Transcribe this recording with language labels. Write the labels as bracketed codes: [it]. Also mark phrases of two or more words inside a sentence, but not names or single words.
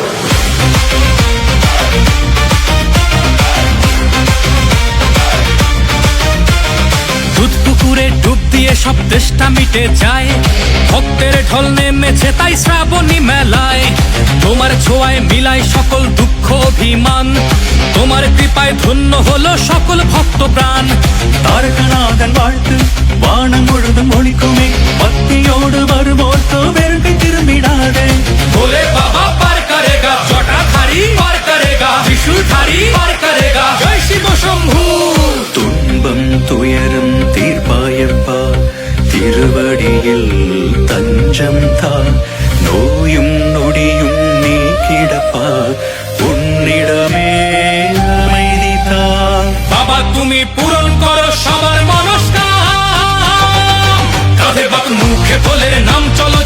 [bn] দুধ পুকুরে ডুব দিয়ে সব তেষ্টা মিটে যায়, ভক্তের ঢল নেমেছে তাই শ্রাবণী মেলায়। তোমার ছোঁয়ায় মিলায় সকল দুঃখ অভিমান, তোমার কৃপায় ধন্য হলো সকল ভক্ত প্রাণ। [ta] தாரகநாதன் வாழ்த்து வானம் முழுதும் ஒழிக்குமே, பக்தியோடு வருவோர்க்கு வெறுக்கை திரும்பிடாதே। [hi] भोले बाबा पार करेगा, जटाधारी पार करेगा, त्रिशूलधारी पार करेगा, जय शिव शंभू। [ta] துன்பம் துயரம் தீர்ப்பாயப்பா, திருவடியில் தஞ்சம் தா, நோயும் நொடியும் நீக்கிடப்பா, உன்னிடமே அமைதி தா। [bn] বাবা তুমি পূরণ করো সবার মনস্কাম। কাঁধে বাক মুখে ভোলের নাম